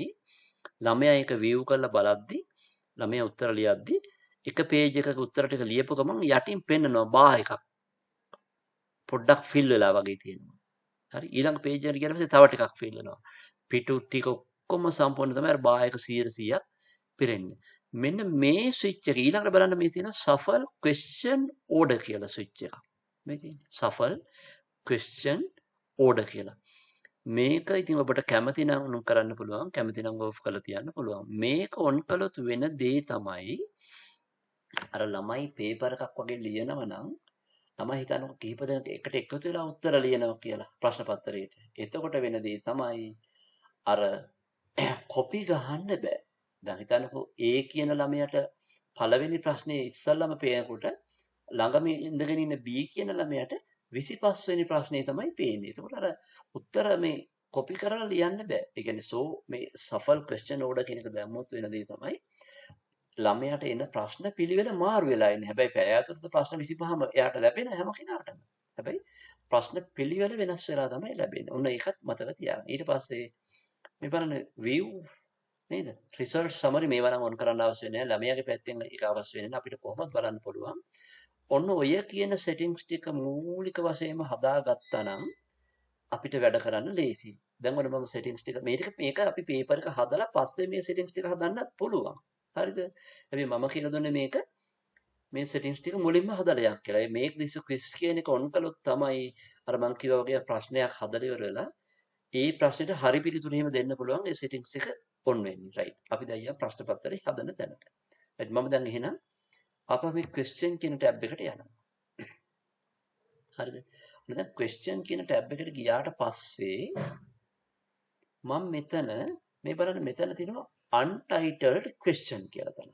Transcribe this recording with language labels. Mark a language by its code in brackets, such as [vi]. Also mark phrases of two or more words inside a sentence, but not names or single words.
[si] ළමයා ඒක view කරලා බලද්දි ළමයා උත්තර ලියද්දි එක page එකක උත්තර ටික ලියපු ගමන් යටින් පෙන්නනවා bar එකක්. පොඩ්ඩක් fill වෙලා වගේ තියෙනවා. හරි ඊළඟ page එකට ගියාට පස්සේ තව ටිකක් fill වෙනවා. පිටු ටික ඔක්කොම සම්පූර්ණ තමයි අර bar එක 100%ක් පිරෙන්නේ. මෙන්න මේ switch එක ඊළඟට බලන්න මේ තියෙන [en] shuffle question order [si] කියලා switch එකක්. මේ තියෙන්නේ [en] shuffle question order [si] කියලා. මේක ඉතින් ඔබට කැමති නම් කරන්න පුළුවන්. කැමති නම් off කරලා තියන්න පුළුවන්. මේක on කළොත් වෙන දේ තමයි අර ළමයි පේපර් එකක් වගේ ලියනවා නම් ළමයි හිතන්නකො කිහිප දෙනෙක් එකට එකතු වෙලා උත්තර ලියනවා කියලා ප්‍රශ්න පත්‍රයට. එතකොට වෙන දේ තමයි අර කොපි ගහන්න බෑ. දැන් හිතන්නකෝ A කියන ළමයාට පළවෙනි ප්‍රශ්නේ ඉස්සල්ලාම පේනකොට ළඟම ඉඳගෙන ඉන්න B කියන ළමයාට 25 වෙනි ප්‍රශ්නේ තමයි පේන්නේ. ඒකෝට අර උත්තර මේ කොපි කරලා ලියන්න බෑ. ඒ කියන්නේ මේ [en] shuffle question order [si] කියන එක දැම්මොත් වෙන දේ තමයි ළමයාට එන ප්‍රශ්න පිළිවෙල මාරු වෙලා ඉන්නේ. හැබැයි පැය ඇතුළත ප්‍රශ්න 25ම එයාට ලැබෙන හැම කෙනාටම. හැබැයි ප්‍රශ්න පිළිවෙල වෙනස් වෙලා තමයි ලැබෙන්නේ. ඔන්න ඒකත් මතක තියාගන්න. ඊට පස්සේ මේ බලන්න view නේද? [en] result summary [si] මේවා නම් on කරන්න අවශ්‍ය නැහැ. ළමයාගේ පැත්තෙන් ඒක අවශ්‍ය වෙන්නේ නැහැ. අපිට කොහොමද බලන්න පුළුවන්. ඔන්න ඔය කියන settings ටික මූලික වශයෙන්ම හදාගත්තා නම් අපිට වැඩ කරන්න ලේසියි. දැන් ඔන්න මම settings ටික මේක අපි paper එක හදලා පස්සේ මේ settings ටික හදන්නත් පුළුවන්. හරිද? හැබැයි මම කියලා දුන්නේ මේ settings ටික මුලින්ම හදලා යන්න කියලා. මේ [en] make this quiz [si] කියන එක on කළොත් තමයි අර මම කිව්වා වගේ ප්‍රශ්නයක් හදලා ඉවර වෙලා ඒ ප්‍රශ්නෙට හරි පිළිතුරු එහෙම දෙන්න පුළුවන් ඒ settings එක on වෙන්නේ. right. අපි දැන් යම් ප්‍රශ්න පත්‍රය හදන තැනට. right. මම දැන් එහෙනම් අප මේ question කියන tab එකට යනවා. හරිද? දැන් question කියන tab එකට ගියාට පස්සේ මම මෙතන මේ බලන්න මෙතන තියෙනවා [en] untitled question [si] කියලා තමයි.